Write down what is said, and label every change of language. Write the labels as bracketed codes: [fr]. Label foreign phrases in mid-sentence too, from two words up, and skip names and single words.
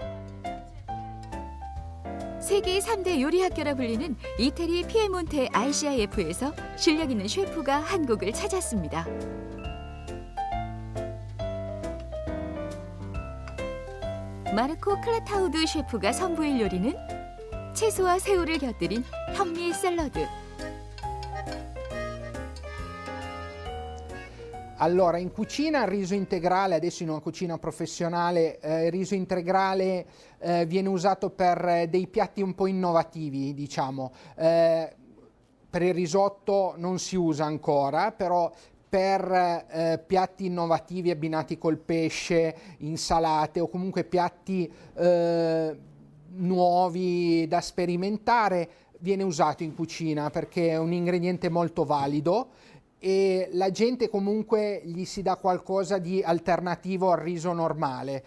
[ko] 세계 3대 요리 학교라 불리는 이태리 피에몬테 ICIF에서 실력 있는 셰프가 한국을 찾았습니다. 마르코 클라타우드 셰프가 선보일 요리는 채소와 새우를 곁들인 현미 샐러드. [it] Allora, in cucina il riso integrale, adesso in una cucina professionale, il riso integrale viene usato per dei piatti un po' innovativi, diciamo. Per il risotto non si usa ancora, però per piatti innovativi abbinati col pesce, insalate o comunque piatti nuovi da sperimentare viene usato in cucina perché è un ingrediente molto valido e la gente comunque gli si dà qualcosa di alternativo al riso normale.